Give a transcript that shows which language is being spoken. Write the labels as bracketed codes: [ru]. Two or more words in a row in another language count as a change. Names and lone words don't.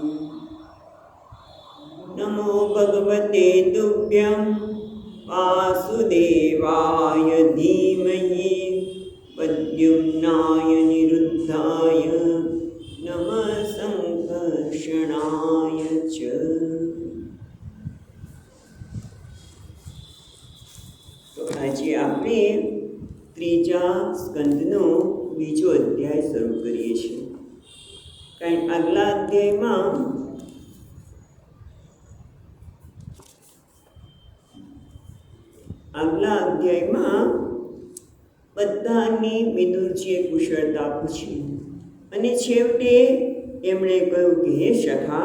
[sa] नमो भगवते तुभ्यं वासुदेवाय धीमहि प्रद्युम्नाय निरुद्धाय नमः संकर्षणाय च। [gu] तो આજે આપણે ત્રીજા સ્કંદનો બીજો અધ્યાય શરૂ કરીએ છીએ। કારણ આગલા અધ્યાયમાં બધાની વિદુરજીએ કુશળતા પૂછી અને છેવટે એમણે કહ્યું કે હે સખા,